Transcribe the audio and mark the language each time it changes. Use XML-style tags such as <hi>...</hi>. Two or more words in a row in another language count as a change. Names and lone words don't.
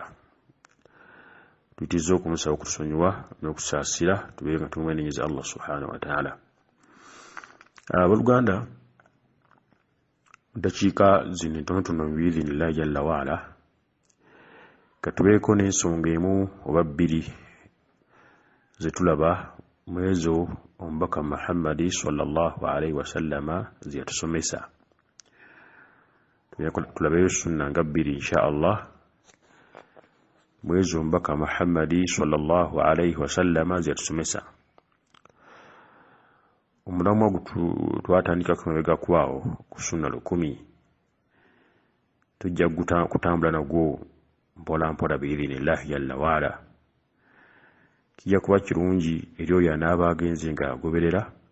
<lg>Tuyitiriza okumusaba okutusonyiwa n'okutusaasira tubeere nga tumwenenyeza Allah</lg> <ar>سبحانه وتعالى.</ar> <lg>Abooluganda, dakiika zino entonotono</lg> <ar>بإذن الله جل وعلا</ar> <lg>katubeeko n'ensonga emu oba bbiri ze tulaba mu ezo omubaka Muhammad</lg> <ar>صلى الله عليه وسلم</ar> <lg>ze yatusomesa. Tulabeyo sunna nga bbiri</lg> <ar>إن شاء الله</ar> <lg>mu ezo omubaka Muhammad</lg> <ar>صلى الله عليه وسلم</ar> <lg>ze yatusomesa. Omulamu ogu twatandika kumabega kwawo ku sunna 10 tujja kutambula nagwo mpola mpola</lg> <ar>بإذن الله جل وعلا.</ar> <lg>Kijja kuba kirungi eri oyo anaaba agenze nga agoberera.</lg>